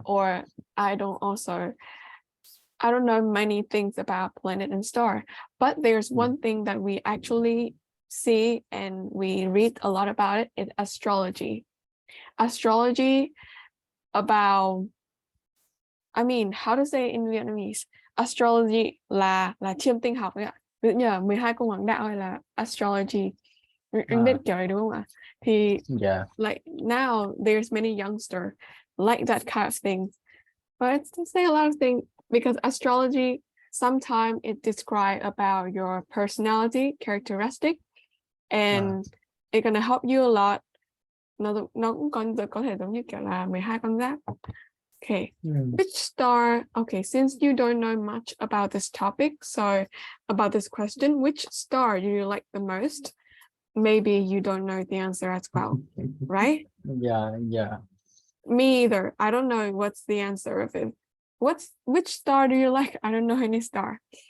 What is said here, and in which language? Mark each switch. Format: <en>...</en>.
<en>or I don't also I don't know many things about planet and star, but there's Mm. one thing that we actually see and we read a lot about it is astrology. Astrology about how to say in Vietnamese?</en> <vi>Astrology là chiêm tinh học ấy ạ. Ví dụ như là 12 cung hoàng đạo hay là astrology. Anh biết Ah, kiểu này đúng không ạ? Thì yeah.</vi> <en>like now there's many youngster like that kind of thing. But it's to say a lot of things because astrology sometimes it describe about your personality characteristic Ah, and it's gonna help you a lot.</en> <vi>Nó cũng có thể giống như kiểu là 12 con giáp.</vi> <en>Okay. mm. Which star? Okay, since you don't know much about this topic, so about this question, which star do you like the most? Maybe you don't know the answer as well, right? Yeah, yeah. Me either. I don't know what's the answer of it. Which star do you like? I don't know any star.</en>